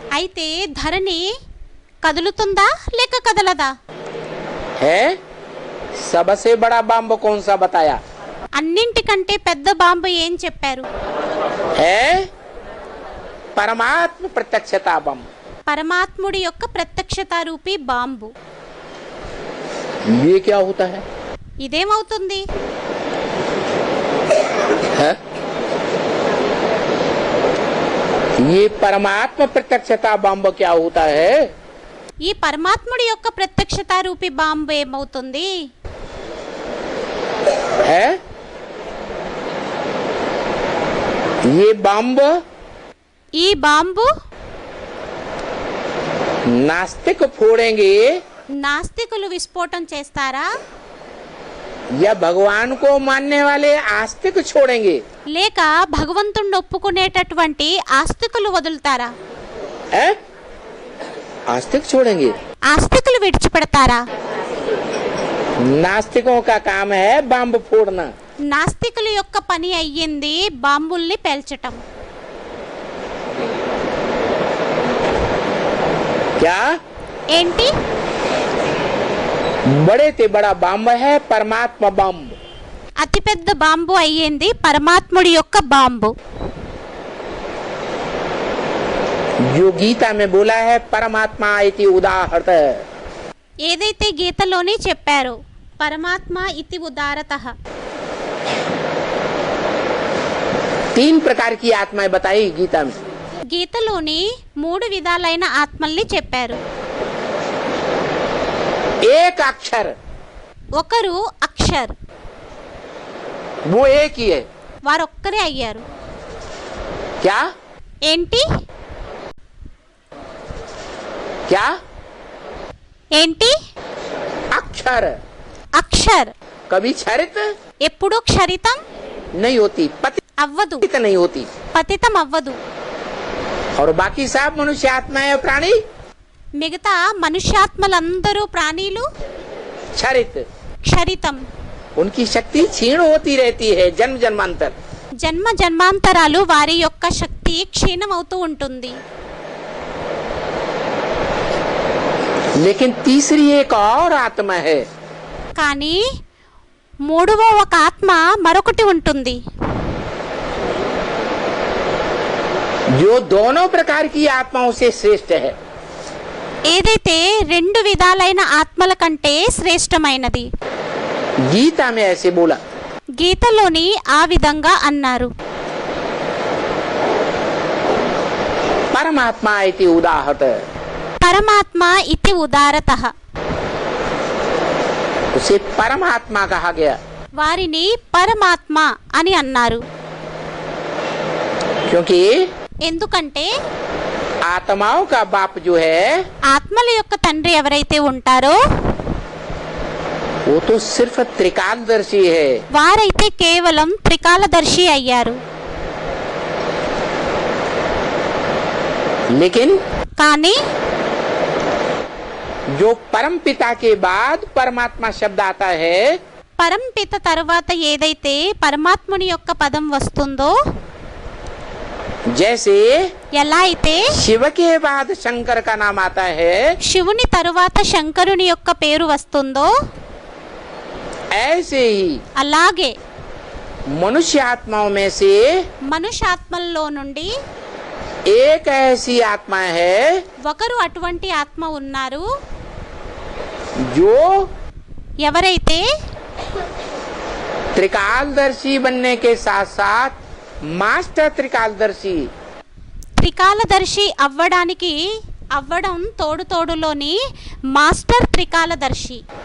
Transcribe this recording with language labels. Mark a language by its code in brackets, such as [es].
[te] అయితే ధరణి కదులుతుందా లేక కదలదా? [hi] है सबसे बड़ा बम कौन सा बताया? [te] అన్నింటికంటే పెద్ద బాంబు ఏం చెప్పారు? [hi] है परमात्म प्रत्यक्षता बम। [te] పరమాత్ముడి యొక్క ప్రత్యక్షత రూపీ బాంబు. [hi] ये क्या होता है? [te] ఇదేమవుతుంది? [hi] है? ये परमात्म प्रत्यक्षता बम क्या होता है? [te] ఈ పరమాత్ముడి యొక్క ప్రత్యక్షత రూపీ బాంబు ఏమవుతుంది? [hi] है ये बम [te] ఈ బాంబు [hi] नास्तिक फोड़ेंगे [te] నాస్తికులు విస్ఫోటం చేస్తారా, [hi] या भगवान को मानने वाले आस्तिक छोड़ेंगे? [te] లేక భగవంతుణ్ణి ఒప్పుకునేటటువంటి ఆస్తికులు వదులుతారా? [hi] है? आस्तिक छोड़ेंगे। [te] ఆస్తికులు విడిచిపెడతారా? [hi] नास्तिकों का काम है बम फोड़ना। [te] నాస్తికుల యొక్క పని అయ్యింది బాంబుల్ని పేల్చటం. [hi] क्या? [te] ఏంటి? [hi] बड़े से बड़ा बम है परमात्मा बम। [te] అతిపెద్ద బాంబు అయ్యింది పరమాత్ముడి యొక్క బాంబు. [hi] जो गीता में बोला है [sa] परमात्मा इति उदाहरत, [te] ఏదైతే గీతలోనే చెప్పారో [sa] పరమాత్మ ఇతి ఉదారతః, [hi] 3 प्रकार की आत्माएं बताई गीता में। [te] గీతలోని 3 విధాలైన ఆత్మల్ని చెప్పారు. [hi] एक अक्षर, [te] ఒకరు అక్షర్, [hi] वो एक ही है। [te] వారొక్కరే అయ్యారు. [hi] क्या? [te] ఏంటి? [hi] क्या? [te] ఏంటి? [hi] अक्षर। [te] అక్షర్ [hi] कभी क्षरित [te] ఎప్పుడూ క్షరితం [hi] नहीं होती, पतित [te] అవ్వదు, [hi] नहीं होती। [te] పతితం అవ్వదు. [hi] और बाकी सब मनुष्य आत्माएं और प्राणी [te] మిగతా మనుష్యాత్మలందరూ ప్రాణీలు [hi] क्षरित, [te] క్షరితం. [hi] उनकी शक्ति क्षीण होती रहती है जन्म जन्मांतर। [te] జన్మ జన్మాంతరాలు వారి యొక్క శక్తి క్షీణమవుతూ ఉంటుంది. [hi] लेकिन तीसरी एक और आत्मा है, [te] కానీ మూడవ ఒక ఆత్మ మరొకటి ఉంటుంది, [hi] जो दोनों प्रकार की आत्माओं से श्रेष्ठ है। [te] ఏదైతే 2 విధాలైన ఆత్మల కంటే శ్రేష్టమైనది. [hi] गीता में ऐसे बोला। [te] గీతలోని ఆ విధంగా అన్నారు. [sa] परमात्मा इति उदाहरत, పరమాత్మ ఇతి ఉదారతః, [hi] उसे परमात्मा कहा गया [te] వారిని పరమాత్మ అని అన్నారు. [hi] क्योंकि [te] ఎందుకంటే [hi] आत्माओं का बाप जो है [te] ఆత్మల యొక్క తండ్రి ఎవరైతే ఉంటారో [hi] वो तो सिर्फ त्रिकालदर्शी है। [te] వారైతే కేవలం త్రికాలదర్శి అయ్యారు. [hi] लेकिन [te] కానీ [hi] जो परम पिता के बाद परमात्मा शब्द आता है, [te] పరంపిత తరువాత ఏదైతే పరమాత్ముని యొక్క పదం వస్తుందో, [hi] जैसे [te] ఎలా అయితే [hi] शिव के बाद शंकर का नाम आता है, [te] శివుని తరువాత శంకరుని యొక్క పేరు వస్తుందో, [hi] ऐसे ही [te] అలాగే [hi] मनुष्य आत्माओं में से [te] మనుష్యాత్మల్లో నుండి [hi] एक ऐसी आत्मा है [te] ఒకరు అటువంటి ఆత్మ ఉన్నారు, [hi] जो [te] ఎవరైతే [hi] त्रिकालदर्शी बनने के साथ साथ मास्टर त्रिकालदर्शी, [te] త్రికాలదర్శి అవ్వడం తోడు తోడులోని మాస్టర్ త్రికాలదర్శి